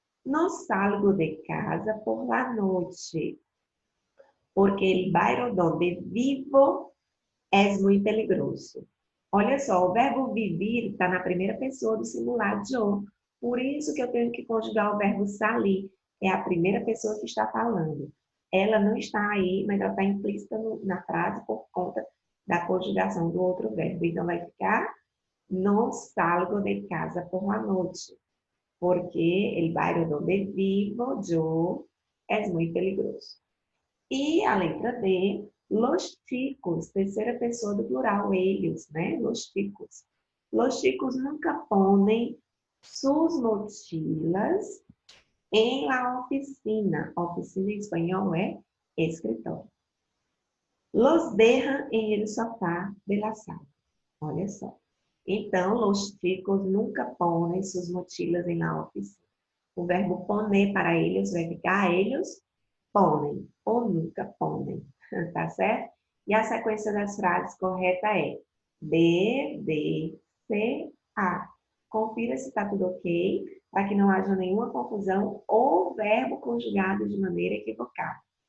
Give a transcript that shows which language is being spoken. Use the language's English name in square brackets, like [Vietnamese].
[Spanish] No salgo de casa por la noche, porque el bairro donde vivo es muy peligroso. [Portuguese] Olha só, o verbo vivir está na primeira pessoa do singular yo. Por isso que eu tenho que conjugar o verbo salir. É a primeira pessoa que está falando. Ela não está aí, mas ela está implícita na frase por conta da conjugação do outro verbo. Então, vai ficar [Spanish] no salgo de casa por la noche, porque el bairro donde vivo yo es muy peligroso. [Portuguese] E a letra D, los chicos, terceira pessoa do plural, eles, né? [Spanish] Los chicos. Los chicos nunca ponem sus mochilas en la oficina. [Portuguese] Oficina em espanhol é escritório. [Spanish] Los dejan en el sofá de la sala. [Portuguese] Olha só. Então, [Spanish] los chicos nunca ponen sus mochilas en la oficina. [Portuguese] O verbo poner para eles vai ficar eles ponem ou nunca ponem, tá certo? E a sequência das frases correta é B, D, C, A. Confira se está tudo ok, para que não haja nenhuma confusão ou verbo conjugado de maneira equivocada.